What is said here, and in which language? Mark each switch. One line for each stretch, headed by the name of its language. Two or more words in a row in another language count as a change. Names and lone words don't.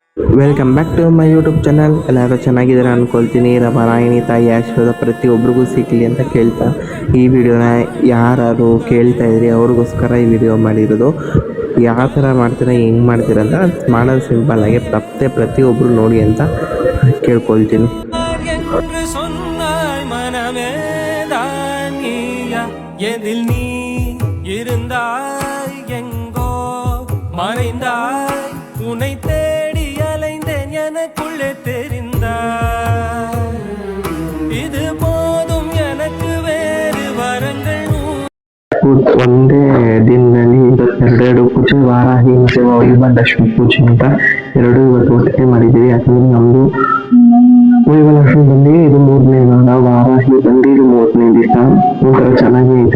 English: Welcome back to my YouTube channel.
Kannada: ಎಲ್ಲರೂ ಚೆನ್ನಾಗಿದ್ದಾರೆ ಅಂದ್ಕೊಳ್ತೀನಿ. ರಾಮಾಯಣಿ ತಾಯಿ ಆಶೀರ್ವಾದ ಪ್ರತಿಯೊಬ್ಬರಿಗೂ ಸಿಗಲಿ ಅಂತ ಕೇಳ್ತಾ ಈ ವಿಡಿಯೋನ ಯಾರು ಕೇಳ್ತಾ ಇದ್ರಿ ಅವ್ರಿಗೋಸ್ಕರ ಈ ವಿಡಿಯೋ ಮಾಡಿರೋದು. ಯಾವ ಥರ ಮಾಡ್ತೀರಾ, ಹೆಂಗೆ ಮಾಡ್ತೀರಾ ಅಂತ ಮಾಡೋದು ಸಿಂಪಲ್ ಆಗಿ ತಪ್ಪದೆ ಪ್ರತಿಯೊಬ್ಬರು ನೋಡಿ ಅಂತ ಕೇಳ್ಕೊಳ್ತೀನಿ.
Tamil: உன்னை தேடி அலைந்தேன் எனக்குள்ளே தெரிந்தாய், இது போதும் எனக்கு வேறு வரங்கள்.
Kannada: ಒಂದೇ ದಿನದಲ್ಲಿ ಎರಡು ಪೂಜೆ, ವಾರಾಹಿ ಮತ್ತೆ ವೈಭಲಕ್ಷ್ಮಿ ಪೂಜೆ ಅಂತ ಎರಡು ಇವತ್ತು ಒಟ್ಟಿಗೆ ಮಾಡಿದ್ದೀವಿ. ಯಾಕಂದ್ರೆ ನಮ್ದು ವೈಭಲಕ್ಷ್ಮಿ ಬಂದು ಇದು 3ನೇ ದಿನ, ವಾರಾಹಿ ಬಂದು ಇದು 3ನೇ ದಿವಸ. ಒಂಥರ ಚೆನ್ನಾಗಿ ಐತೆ.